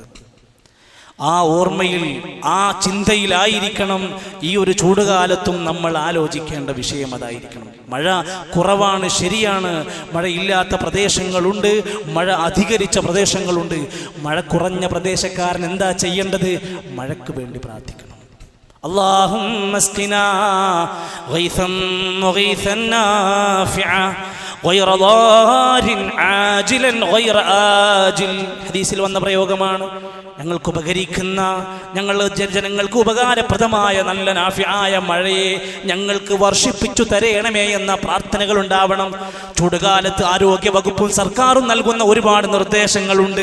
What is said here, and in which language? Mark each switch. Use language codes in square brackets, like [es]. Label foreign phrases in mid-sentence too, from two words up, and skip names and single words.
[ml] ആ ഓർമ്മയിൽ, ആ ചിന്തയിലായിരിക്കണം ഈ ഒരു ചൂടുകാലത്തും നമ്മൾ ആലോചിക്കേണ്ട വിഷയം അതായിരിക്കണം. മഴ കുറവാണ്, ശരിയാണ്. മഴയില്ലാത്ത പ്രദേശങ്ങളുണ്ട്, മഴ അധികരിച്ച പ്രദേശങ്ങളുണ്ട്. മഴ കുറഞ്ഞ പ്രദേശക്കാരൻ എന്താ ചെയ്യേണ്ടത്? മഴയ്ക്ക് വേണ്ടി പ്രാർത്ഥിക്കണം. [ar] اللهم اسقنا غيثا مغيثا نافعا غير ضار عاجلا غير آجل. [ml] ഹദീസിൽ വന്ന പ്രയോഗമാണ്. ഞങ്ങൾക്ക് ഉപകരിക്കുന്ന, ജനങ്ങൾക്ക് ഉപകാരപ്രദമായ നല്ല നാഫിയായ മഴയെ ഞങ്ങൾക്ക് വർഷിപ്പിച്ചു തരയണമേ എന്ന പ്രാർത്ഥനകൾ ഉണ്ടാവണം. ചൂടുകാലത്ത് ആരോഗ്യ വകുപ്പും സർക്കാരും നൽകുന്ന ഒരുപാട് നിർദ്ദേശങ്ങളുണ്ട്.